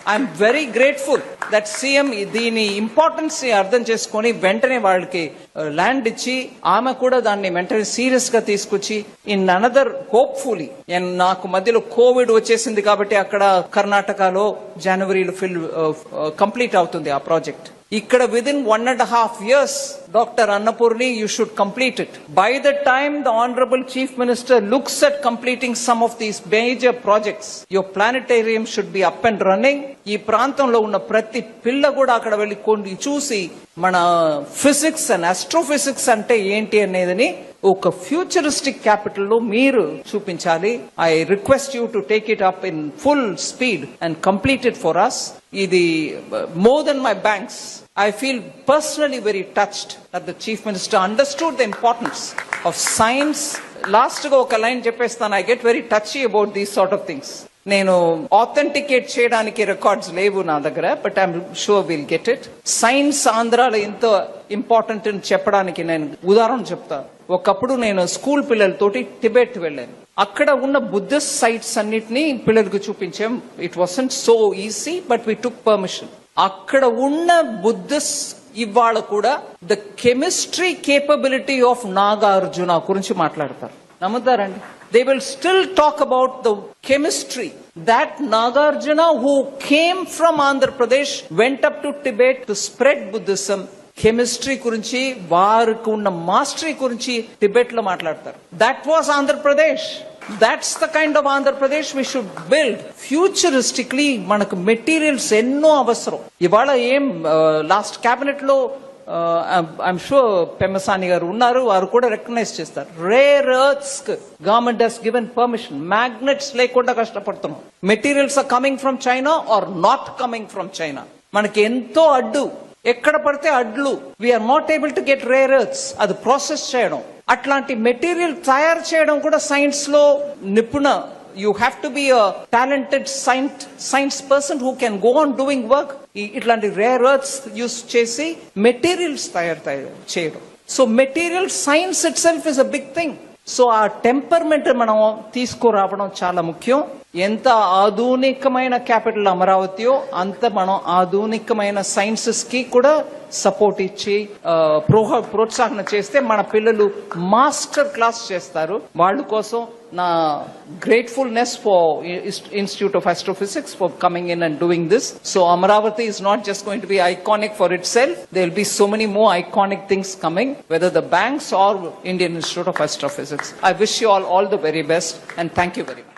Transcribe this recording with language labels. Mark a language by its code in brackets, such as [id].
[en] I'm very grateful that [te] CM దీని importance ని అర్థం చేసుకొని వెంటనే వాళ్ళకి ల్యాండ్ ఇచ్చి, ఆమె కూడా దాన్ని వెంటనే సీరియస్ గా తీసుకొచ్చి [en] in another hopefully, [te] నాకు మధ్యలో కోవిడ్ వచ్చేసింది కాబట్టి అక్కడ కర్ణాటకలో జనవరిలో కంప్లీట్ అవుతుంది ఆ ప్రాజెక్ట్. ఇక్కడ [en] within 1.5 years, Dr. Annapurni, you should complete it. By the time the Honorable Chief Minister looks at completing some of these major projects, your planetarium should be up and running. [te] ఈ ప్రాంతంలో ఉన్న ప్రతి పిల్ల కూడా అక్కడ వెళ్ళి కొన్ని చూసి మన ఫిజిక్స్ అండ్ ఆస్ట్రోఫిజిక్స్ అంటే ఏంటి అనేది ఒక ఫ్యూచరిస్టిక్ క్యాపిటల్ లో మీరు చూపించాలి. [en] I request you to take it up in full speed and complete it for us. ఇది more than my banks. I feel personally very touched that the Chief Minister understood the importance of science. [te] Last go oka line cheppestanu, [en] I get very touchy about these sort of things. [te] నేను authenticate చేయడానికి records లేవు నా దగ్గర, [en] But I'm sure will get it. [te] Science ఆంధ్రాలో ఎంత important అని చెప్పడానికి నేను ఉదాహరణ చెప్తా. ఒకప్పుడు నేను స్కూల్ పిల్లలతోటి టిబెట్ వెళ్ళాను. అక్కడ ఉన్న బుద్ధిస్ట్ సైట్స్ అన్నిటినీ పిల్లలకు చూపించాం. [en] It wasn't so easy, but we took permission. [te] అక్కడ ఉన్న బుద్ధిస్ట్ ఇవాళ కూడా [en] the chemistry capability of Nagarjuna [te] గురించి మాట్లాడతారు. నమ్ముతారండి? [en] They will still talk about the chemistry that Nagarjuna, who came from Andhra Pradesh, went up to Tibet to spread Buddhism. [te] Chemistry గురించి వారికి ఉన్న mastery గురించి టిబెట్ లో మాట్లాడతారు. [en] That was Andhra Pradesh. That's the kind of Andhra Pradesh we should build. [te] ఫ్యూచరిస్టిక్లీ మనకు materials ఎన్నో అవసరం. ఇవాళ ఏం లాస్ట్ క్యాబినెట్ లో [en] I'm sure [te] పెమ్మసాని గారు ఉన్నారు, వారు కూడా రికగ్నైజ్ చేస్తారు. [en] Rare earths government has given permission. [te] Magnets లేకుండా కష్టపడుతున్నాం. [en] Materials are coming from China or not coming from China. [te] మనకి ఎంతో అడ్డు, ఎక్కడ పడితే అడ్లు. [en] We are not able to get rare earths. [te] అది ప్రాసెస్ చేయడం, అట్లాంటి మెటీరియల్ తయారు చేయడం కూడా సైన్స్ లో నిపుణ. [en] You have to be a talented science person who can go on doing work. [te] ఇట్లాంటి రేర్ ఎర్త్స్ యూస్ చేసి మెటీరియల్స్ తయారు చేయడం. [en] So material science itself is a big thing. So [te] ఆ టెంపర్మెంట్ మనం తీసుకురావడం చాలా ముఖ్యం. ఎంత ఆధునికమైన క్యాపిటల్ అమరావతియో అంత మనం ఆధునికమైన సైన్సెస్ కి కూడా సపోర్ట్ ఇచ్చి ప్రోత్సాహన చేస్తే మన పిల్లలు మాస్టర్ క్లాస్ చేస్తారు. వాళ్ళ కోసం నా [en] Gratefulness for institute of astrophysics for coming in and doing this. So Amaravati is not just going to be iconic for itself. There will be so many more iconic things coming, whether the banks or Indian Institute of Astrophysics. I wish you all the very best and thank you very much.